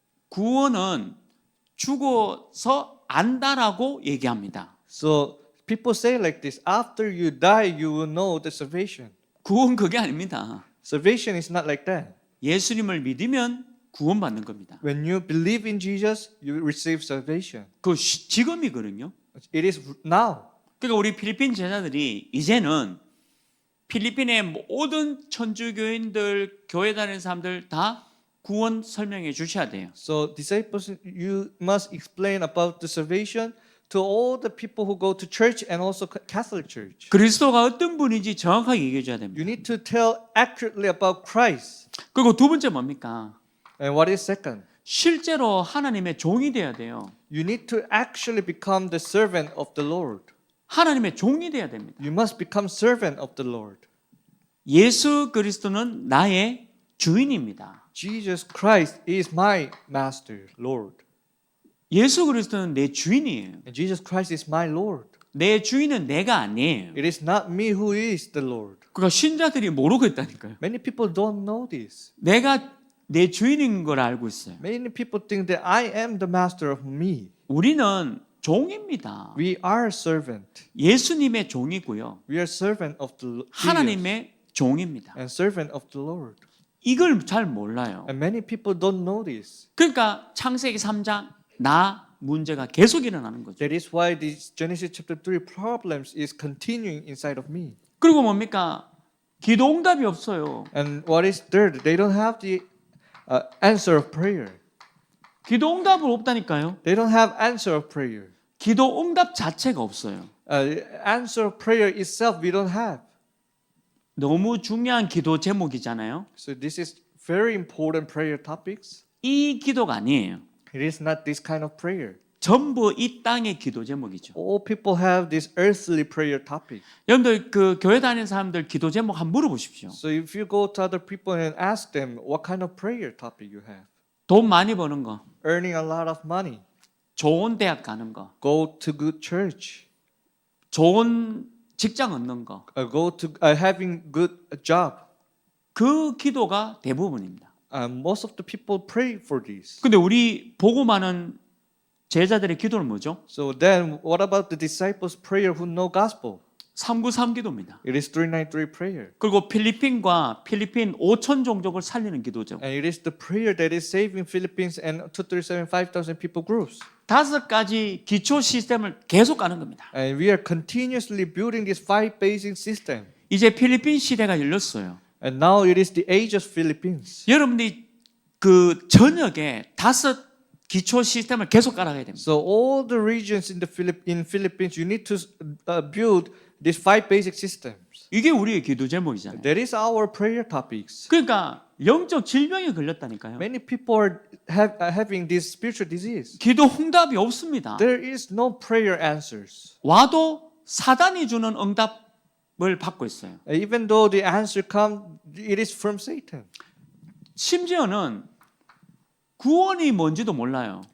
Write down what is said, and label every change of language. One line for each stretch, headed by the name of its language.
Korean: 구원은 죽어서 안다라고 얘기합니다.
English: So people say like this: after you die, you will know the salvation.
Korean: 구원 그게 아닙니다.
English: Salvation is not like that.
Korean: 예수님을 믿으면 구원받는 겁니다.
English: When you believe in Jesus, you receive salvation.
Korean: 그 지금이거든요.
English: It is now.
Korean: 그러니까 우리 필리핀 제자들이 이제는 필리핀의 모든 천주교인들, 교회 다니는 사람들 다 구원 설명해 주셔야 돼요.
English: So disciples, you must explain about the salvation to all the people who go to church and also Catholic Church.
Korean: 그리스도가 어떤 분인지 정확하게 얘기해 줘야 됩니다.
English: You need to tell accurately about Christ.
Korean: 그리고 두 번째 뭡니까?
English: And what is second?
Korean: 실제로 하나님의 종이 돼야 돼요.
English: You need to actually become the servant of the Lord.
Korean: 하나님의 종이 돼야 됩니다.
English: You must become servant of the Lord.
Korean: 예수 그리스도는 나의 주인입니다.
English: Jesus Christ is my master, Lord.
Korean: 예수 그리스도는 내 주인이에요.
English: And Jesus Christ is my Lord.
Korean: 내 주인은 내가 아니에요.
English: It is not me who is the Lord.
Korean: 그러니까 신자들이 모르고 있다니까요.
English: Many people don't know this.
Korean: 내가 내 주인인 걸 알고 있어요.
English: Many people think that I am the master of me.
Korean: 우리는 종입니다.
English: We are servant.
Korean: 예수님의 종이고요.
English: We are servant of the Jesus
Korean: 하나님의 종입니다.
English: and servant of the Lord.
Korean: 이걸 잘 몰라요.
English: And many people don't know this.
Korean: 그러니까 창세기 3장 나 문제가 계속 일어나는 거죠.
English: That is why this Genesis chapter 3 problems is continuing inside of me.
Korean: 그리고 뭡니까? 기도 응답이 없어요.
English: And what is third? They don't have the answer of prayer.
Korean: 기도 응답을 없다니까요.
English: They don't have answer of prayer.
Korean: 기도 응답 자체가 없어요.
English: Answer of prayer itself we don't have.
Korean: 너무 중요한 기도 제목이잖아요.
English: So this is very important prayer topics.
Korean: 이 기도가 아니에요.
English: It is not this kind of prayer.
Korean: 전부 이 땅의 기도 제목이죠.
English: All people have this earthly prayer topic.
Korean: 여러분들 그 교회 다니는 사람들 기도 제목 한번 물어보십시오.
English: So if you go to other people and ask them what kind of prayer topic you have,
Korean: 돈 많이 버는 거,
English: earning a lot of money,
Korean: 좋은 대학 가는 거,
English: go to good church,
Korean: 좋은 직장 얻는 거,
English: go to having good job.
Korean: 그 기도가 대부분입니다.
English: Most of the people pray for this.
Korean: 근데 우리 복음하는 제자들의 기도는 뭐죠?
English: So then, what about the disciples' prayer who know gospel?
Korean: 393 기도입니다.
English: It is 393 prayer,
Korean: 그리고 필리핀과 필리핀 5천 종족을 살리는 기도죠.
English: and it is the prayer that is saving Philippines and 237 5,000 people groups.
Korean: 5가지 기초 시스템을 계속 가는 겁니다.
English: And we are continuously building this 5 basic system.
Korean: 이제 필리핀 시대가 열렸어요.
English: And now it is the age of Philippines.
Korean: 여러분들이 그 저녁에 5 기초 시스템을 계속 깔아가야 됩니다.
English: So all the regions in Philippines, you need to build these 5 basic systems.
Korean: 이게 우리의 기도 제목이잖아요.
English: That is our prayer topics.
Korean: 그러니까 영적 질병에 걸렸다니까요.
English: Many people are having this spiritual disease.
Korean: 기도 응답이 없습니다.
English: There is no prayer answers.
Korean: 와도 사단이 주는 응답을 받고 있어요.
English: Even though the answer comes, it is from Satan.
Korean: 심지어는 구원이 뭔지도 몰라요.